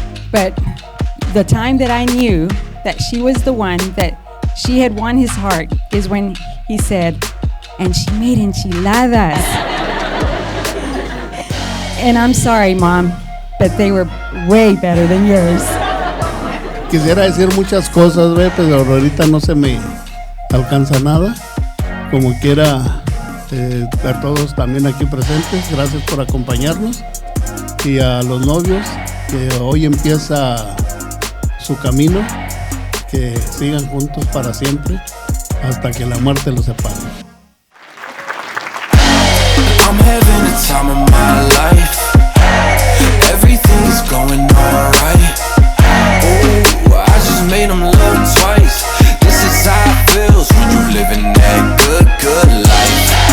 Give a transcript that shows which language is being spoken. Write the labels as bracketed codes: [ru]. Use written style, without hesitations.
[en] But the time that I knew that she was the one, that she had won his heart, is when he said, and she made enchiladas. And I'm sorry, Mom, but they were way better than yours. [es] Quisiera decir muchas cosas, pero ahorita no se me alcanza nada. Como quiera, a todos también aquí presentes, gracias por acompañarnos. Y a los novios, que hoy empieza su camino, que sigan juntos para siempre, hasta que la muerte los separe. [en] I'm having the time of my life. Everything's going alright. Ooh, I just made them love twice. This is how it feels when you living that good life.